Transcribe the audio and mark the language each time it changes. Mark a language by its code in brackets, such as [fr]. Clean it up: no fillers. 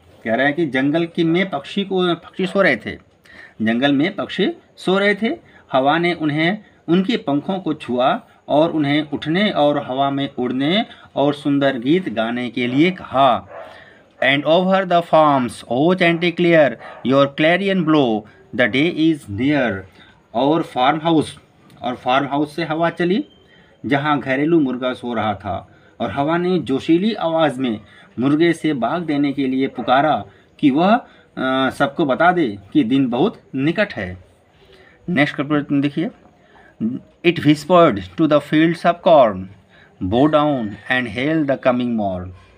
[hi] कह रहा है कि जंगल में पक्षी सो रहे थे. जंगल में पक्षी सो रहे थे. हवा ने उन्हें उनके पंखों को छुआ और उन्हें उठने और हवा में उड़ने और सुंदर गीत गाने के लिए कहा. [en] And over the farms, O chanticleer, your clarion blow, the day is near. [hi] और फार्म हाउस से हवा चली जहाँ घरेलू मुर्गा सो रहा था और हवा ने जोशीली आवाज़ में मुर्गे से भाग देने के लिए पुकारा कि वह सबको बता दे कि दिन बहुत निकट है. [en] next [hi] कल्पना देखिए, [en] It whispered to the fields of corn, bow down and hail the coming morn.